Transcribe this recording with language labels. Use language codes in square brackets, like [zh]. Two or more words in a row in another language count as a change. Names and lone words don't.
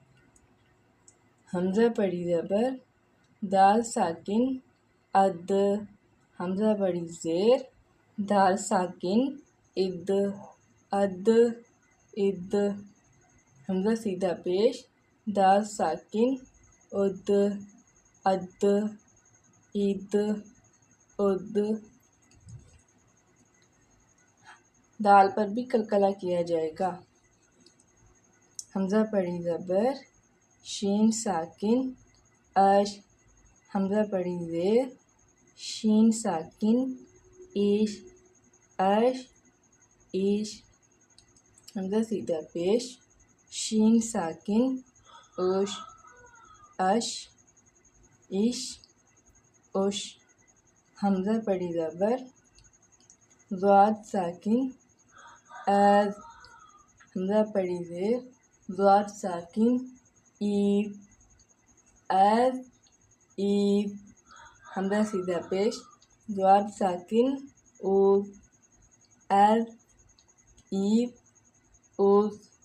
[ur] حمزہ پڑھی زبر دال ساکن اد، حمزہ پڑھی زیر دال ساکن اد، اد اد، حمزہ سیدھا پیش دال ساکن اد، اد اد اد، دال پر بھی قلقلہ کیا جائے گا۔ حمزہ پڑھی زبر شین ساکن اش، حمزہ پڑھی زیر شین ساکن ایش، اش ایش، حمزہ سیدھا پیش شین ساکن اوش، اش ایش اوش، حمزہ پڑھی زبر ضاد ساکن از، حمزہ پڑھی زیر ضاد ساکن ایو، ایز ایو، حمزہ سیدھا پیش ضاد ساکن اوز، ایز ایو اوز،